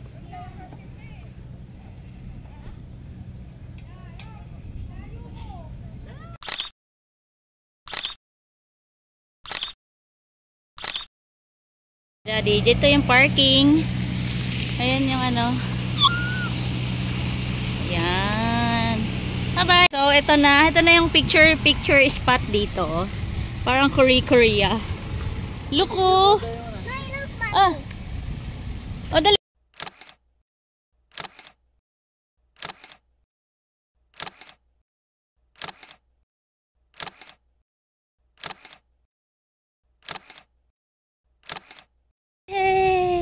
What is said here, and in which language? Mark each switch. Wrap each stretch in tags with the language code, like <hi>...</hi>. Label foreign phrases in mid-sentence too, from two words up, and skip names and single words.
<tl>Daddy, dito yung parking. Ayan yung ano. Ayan. Bye-bye. So, ito na yung picture spot dito. Parang Korea.</tl> <en>Look, oh. No, look, mommy. Ah. Oh, dali. Hey.</en>